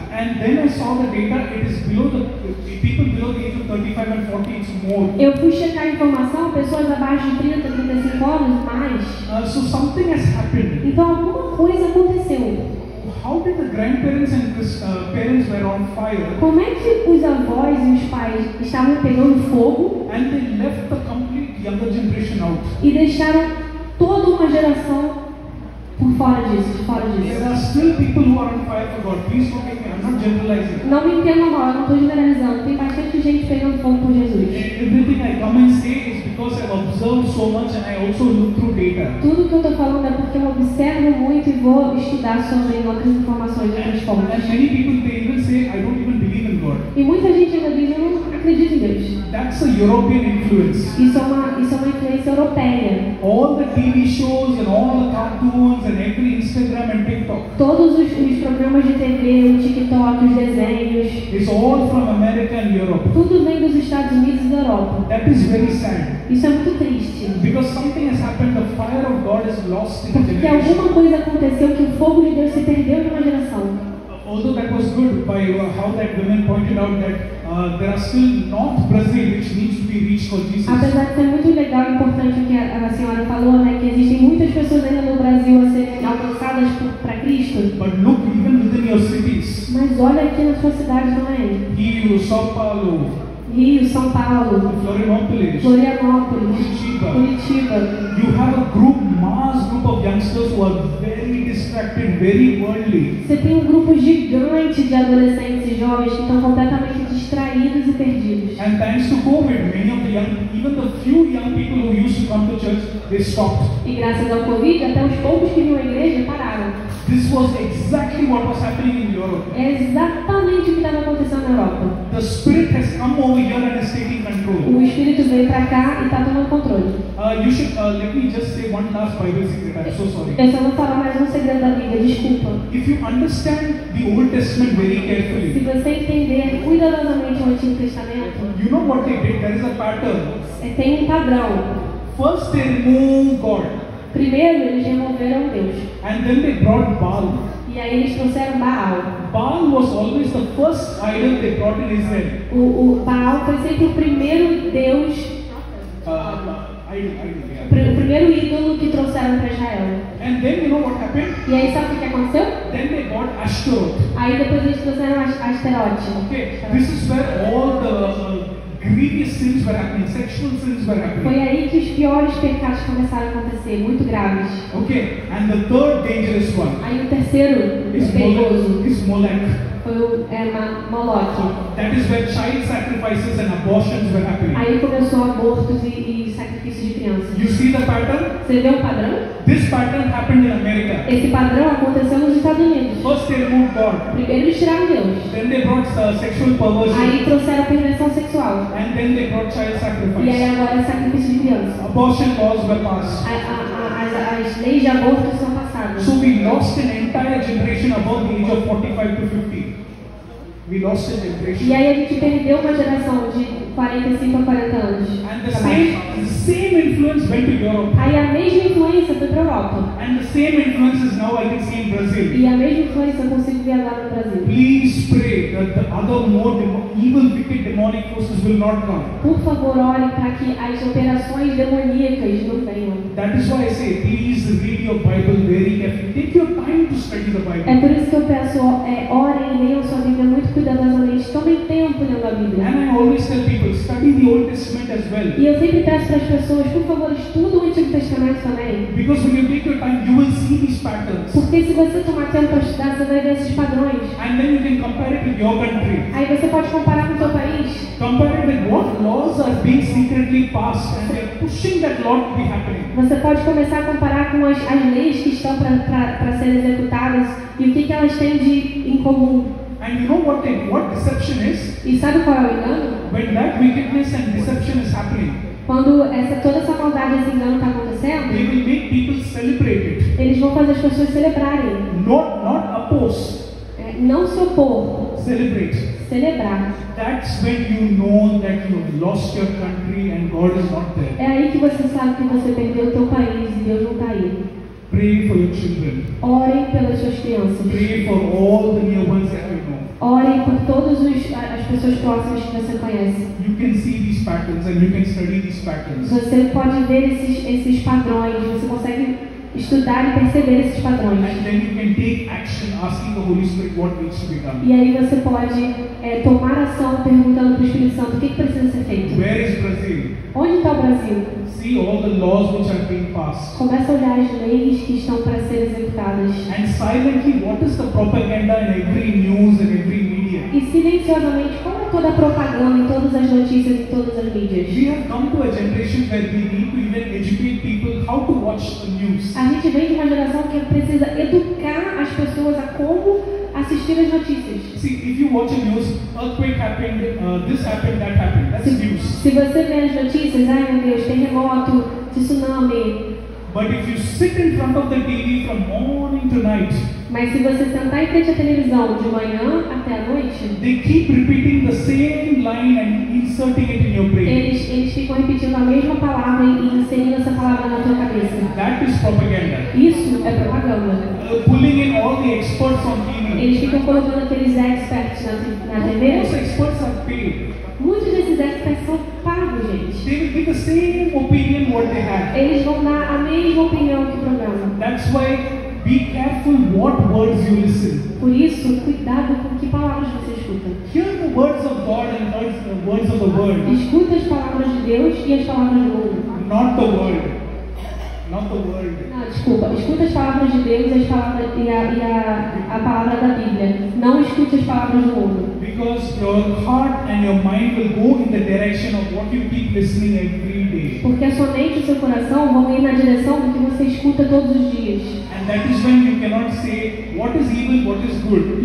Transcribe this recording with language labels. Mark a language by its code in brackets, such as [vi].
[en] And then I saw the data, it is below the people below the age of 35 and 40, it's more. [pt] Eu fui checar a informação, pessoas abaixo de 30, 35 anos, mais. [en] So something has happened. [pt] Então alguma coisa aconteceu. [en] How did the grandparents and parents were on fire? [pt] Como é que os avós e os pais estavam pegando fogo [en] And they left the complete younger generation out. [pt] e deixaram toda uma geração por fora disso, [en] There are still people who are on fire for God. Please forgive me, I'm not generalizing. [pt] Não me entendam mal, eu não estou generalizando. Tem bastante gente pegando fogo por Jesus. [en] Everything I come and say is because I've observed so much and I also look through data. [pt] Tudo que eu estou falando é porque eu observo muito e vou estudar sobre outras informações, outras fontes. [en] And many people, they even say, I don't even believe in God. God. [pt] E muita gente ainda diz, eu não acredito em Deus. [en] That's a European influence. [pt] Isso é uma influência europeia. [en] All the TV shows and all the cartoons and every Instagram and TikTok, [pt] Todos os programas de TV, o TikTok, os desenhos, [en] it's all from America and Europe. [pt] tudo vem dos Estados Unidos e da Europa. [en] That is very sad. [pt] Isso é muito triste. [en] Because something has happened, the fire of God is lost in a [pt] Porque [en] generation. [pt] alguma coisa aconteceu que o fogo de Deus se perdeu de uma geração. [en] Although that was good by how that woman pointed out that there are still North Brazil which needs to be reached for Jesus. [pt] Apesar de ser muito legal e importante o que a senhora falou, né, que existem muitas pessoas ainda no Brasil a serem alcançadas para Cristo. [en] But look, even within your cities, [pt] Mas olha aqui na sua cidade também. Rio, São Paulo, Rio, São Paulo, Florianópolis, Florianópolis, Curitiba, Curitiba. [en] you have a mass group of youngsters who are very distracted, very worldly. [pt] Você tem um grupo gigante de adolescentes e jovens que estão completamente distraídos e perdidos. [en] And thanks to COVID, many of the young, even the few young people who used to come to church, they stopped. [pt] E graças ao Covid, até os poucos que vinham à igreja pararam. [en] This was exactly what was happening in Europe. [pt] É exatamente o que estava acontecendo na Europa. [en] The Spirit has come over here and is taking control. [pt] O Espírito veio para cá e está tomando controle. [en] You should let me just say one last Bible secret. I'm so sorry. [pt] Eu só vou falar mais um segredo da Bíblia, desculpa. [en] If you understand the Old Testament very carefully, [pt] você entender cuidadosamente o Antigo Testamento, [en] you know what they did. There is a pattern. [pt] tem um padrão. [en] First they remove God, [pt] Primeiro, eles removeram Deus. [en] and then they brought Baal. [pt] E aí eles trouxeram Baal. [en] Baal was always the first idol they brought in Israel. [pt] O Baal foi sempre o primeiro Deus, [en] Idol, [pt] o primeiro ídolo que trouxeram para Israel. [en] And then you know what happened? [pt] E aí sabe o que aconteceu? [en] Then they brought Ashtaroth. [pt] Aí depois eles trouxeram Asterote. [en] Okay, this is where all the grievous sins were happening, sexual sins were happening. [pt] Foi aí que os piores pecados começaram a acontecer, muito graves. [en] Okay, and the third dangerous one [pt] Aí o terceiro perigoso [en] is Molech. [pt] foi o Moloque. [en] That is where child sacrifices and abortions were happening. [pt] Aí começou abortos e sacrifícios de crianças. [en] You see the pattern? [pt] Você vê o padrão? [en] This pattern happened in America. [pt] Esse padrão aconteceu nos Estados Unidos. [en] First they removed God, [pt] Primeiro eles tiraram Deus. [en] then they brought sexual perversion, [pt] Aí trouxeram a perversão sexual. [en] and then they brought child [pt] E aí [en] sacrifice. [pt] agora é sacrifício de criança. [en] Abortion laws were passed. [pt] As leis de aborto são passadas. [en] So we lost an entire generation above the age of 45 to 50. We lost a [pt] E [en] generation. [pt] aí a gente perdeu uma geração de 45 a 40 anos. [en] And the same influence went to Europe. [pt] Aí a mesma influência foi para a Europa. [en] And the same influences now I can see in Brazil. [pt] E a mesma influência eu consigo ver agora no Brasil. [en] Please pray that the other more evil, wicked, demonic forces will not come. [pt] Por favor, ore para que as operações demoníacas não venham. [en] That is why I say, please read your Bible very carefully. Take your time to study the [pt] É [en] Bible. [pt] por isso que eu peço, orem e leiam sua Bíblia muito cuidadosamente. Tomem tempo lendo a Bíblia. [en] And I always tell people, study the Old Testament as well. [pt] E eu sempre peço para as pessoas, por favor, estudem o Antigo Testamento também. [en] Because when you take your time, you will see these patterns. [pt] Porque se você tomar tempo para estudar, você vai ver esses padrões. [en] And then you can compare it with your country. [pt] Aí você pode comparar com o seu país. [en] Compare it with what laws are being secretly passed and they are pushing that law to be happening. [pt] Você pode começar a comparar com as leis que estão para serem executadas e o que elas têm em comum. [en] And you know what deception is? [pt] E sabe qual é o engano? [en] When that wickedness and deception is happening, [pt] Quando toda essa maldade e esse engano está [en] they [pt] acontecendo, [en] will make people celebrate it. [pt] eles vão fazer as pessoas celebrarem. [en] Not oppose, [pt] Não se opor, [en] celebrate. [pt] celebrar. [en] That's when you know that you have lost your country and God is not there. [pt] É aí que você sabe que você perdeu o teu país e Deus não está aí. [en] Pray for your children. [pt] Orem pelas suas crianças. [en] Pray for all the near ones that you know. [pt] Orem por todas as pessoas próximas que você conhece. [en] You can see these patterns and you can study these patterns. [pt] Você pode ver esses padrões, você consegue estudar e perceber esses padrões. [en] And then you can take action asking the Holy Spirit what needs to be done. [pt] E aí você pode tomar ação perguntando para o Espírito Santo o que precisa ser feito. [en] Where is Brazil? [pt] Onde está o Brasil? [en] See all the laws which are being passed. [pt] Começa a olhar as leis que estão para ser executadas. [en] And silently, what is the propaganda in every news and every media? [pt] E silenciosamente, qual é toda a propaganda em todas as notícias e todas as mídias? [en] We have come to a generation where we need to even educate people how to watch the news. [pt] A gente vem de uma geração que precisa educar as pessoas a como assistir as notícias. [en] See, if you watch the news, earthquake happened, this happened, that happened. That's news. [pt] Se você vê as notícias, ai meu Deus, terremoto, tsunami. [en] But if you sit in front of the TV from morning to night, [pt] Mas se você sentar em frente à televisão de manhã até a noite, [en] they keep repeating the same line and inserting it in your brain. [pt] eles ficam repetindo a mesma palavra e inserindo essa palavra na tua cabeça. [en] That is propaganda. [pt] Isso é propaganda. [en] Pulling in all the experts on TV. [pt] Eles ficam colocando aqueles experts na TV. [en] Most experts are paid. [pt] Muitos desses experts são pagos, gente. [en] They will give the same opinion what they have. [pt] Eles vão dar a mesma opinião que o programa. [en] That's why be careful what words you listen. [pt] Por isso, cuidado com que palavras você escuta. [en] Hear the words of God and the words of the world. [pt] Escuta as palavras de Deus e as palavras do mundo. [en] Not the world. Not the world. [pt] Não, desculpa. Escuta as palavras de Deus e, as palavras, a palavra da Bíblia. Não escute as palavras do mundo. [en] Because your heart and your mind will go in the direction of what you keep listening every day. [pt] Porque a sua mente e o seu coração vão ir na direção do que você escuta todos os dias. [en] And that is when you cannot say what is evil, what is good.